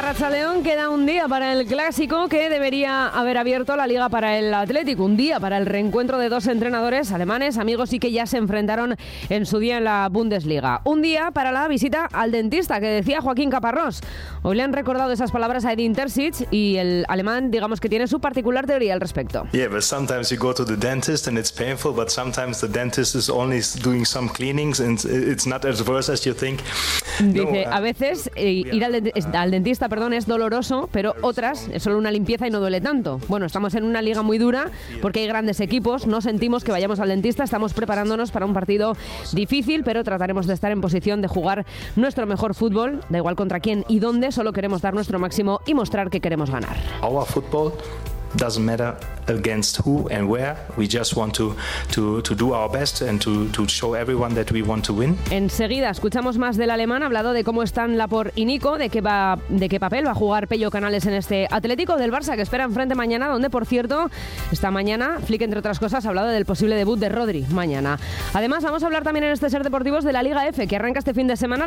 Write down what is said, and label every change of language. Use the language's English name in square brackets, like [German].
[Spanish] León, queda un día para el clásico que debería haber abierto la liga para el Atlético, un día para el reencuentro de dos entrenadores alemanes, amigos y que ya se enfrentaron en su día en la Bundesliga, un día para la visita al dentista que decía Joaquín Caparrós. Hoy le han recordado esas palabras a Edin Terzic y el alemán, digamos que tiene su particular teoría al respecto. [English] Yeah, but sometimes you go to the dentist and it's painful, but sometimes the dentist is only doing some cleanings and it's not as worse as you think. [Spanish] Dice, a veces ir al dentista es doloroso, pero otras es solo una limpieza y no duele tanto. Bueno, estamos en una liga muy dura porque hay grandes equipos, no sentimos que vayamos al dentista, estamos preparándonos para un partido difícil, pero trataremos de estar en posición de jugar nuestro mejor fútbol, da igual contra quién y dónde, solo queremos dar nuestro máximo y mostrar que queremos ganar. [English] Our football doesn't matter against who and where, we just want to do our best and to show everyone that we want to win. [Spanish] Enseguida escuchamos más del alemán, hablado de cómo están Laporte y Nico, de qué papel va a jugar Pello Canales en este Atlético del Barça que espera enfrente mañana, donde por cierto esta mañana Flick, entre otras cosas, ha hablado del posible debut de Rodri mañana. Además, vamos a hablar también en este Ser Deportivos de la Liga F, que arranca este fin de semana.